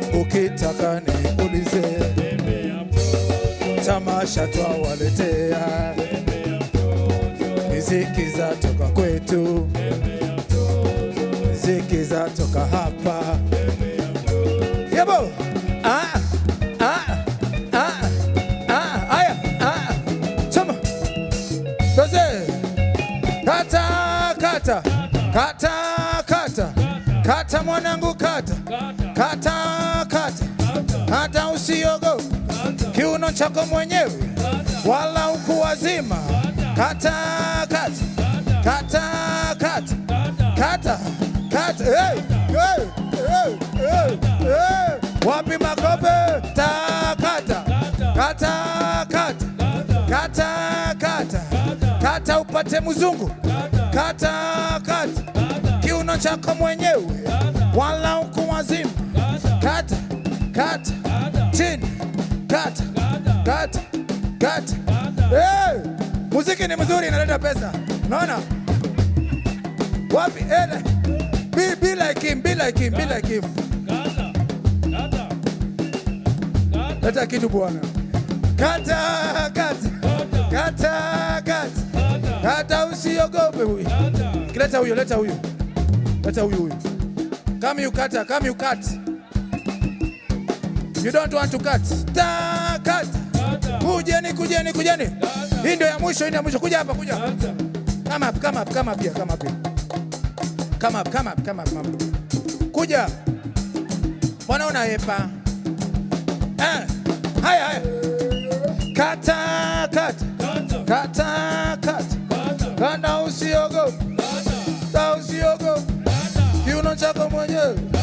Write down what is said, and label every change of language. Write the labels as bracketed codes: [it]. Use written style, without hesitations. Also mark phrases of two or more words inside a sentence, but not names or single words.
[sw] ukitaka niulize, Tamasha twawaletea, miziki za toka kwetu, miziki za toka hapa. Yebo, aya, chama, doze, kata, kata, kata, kata, kata mwanangu kata, kata, kata, kata usiogope, kiuno chako mwenyewe, wala ukuwazima, kata, kata, kata, kata, kata, kata, hey, hey, hey, hey, hey. Wapi makope? Kata, kata, kata, kata, kata, kata upate mzungu, kata, kata, kiuno chako mwenyewe, wala ukuwazima, kata, kata, chini, kata, kata, kata. Hey, muziki ni mzuri, inaleta pesa. Unaona? Wapi? [en] Be like him, be like him, be like him. [sw] Leta kitu bwana. Kata, kata, kata, kata, kata usiogope huyu. Leta huyo, leta huyo. Leta huyo. [en] Come you kata, come you cut. You don't want to cut. Ta, cut. [sw] Kujeni, kujeni, kujeni. Hii ndio ya mwisho, hii ndio ya mwisho. Kuja hapa, kuja. [en] Come up, come up, come up here, come up here. Come up, come up, come up, come up. [sw] Kuja. Mbona unahepa? Haya, haya. Kata, kata. Kata, kata. Kata usiogope. Kata usiogope. Kiuno chako mwenyewe.